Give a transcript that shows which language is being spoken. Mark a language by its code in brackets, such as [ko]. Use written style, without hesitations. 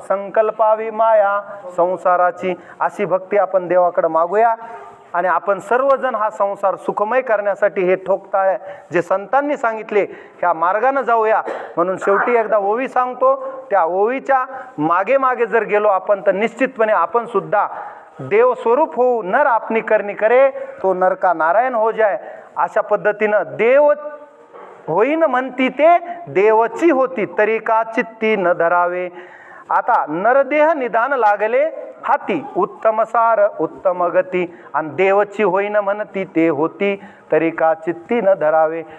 [mr] संकल्पावी माया संसाराची, अशी भक्ती आपण देवाकडे मागूया. आणि आपण सर्वजण हा संसार सुखमय करण्यासाठी हे ठोकताळे जे संतांनी सांगितले ह्या मार्गाने जाऊया. म्हणून शेवटी एकदा ओवी सांगतो, त्या ओवीच्या मागे मागे जर गेलो आपण तर निश्चितपणे आपण सुद्धा देव स्वरूप होऊ [hi] नर आपनी करणी करे, तो नर का नारायण हो जाय. [mr] अशा पद्धतीनं देव होईन म्हणती ते देवची होती, तरी का चित्ती न धरावे. आता नरदेह निदान लागले हाती, उत्तम सार उत्तम गती. आणि देवची होईन म्हणती ते होती, तरी का चित्ती न धरावे.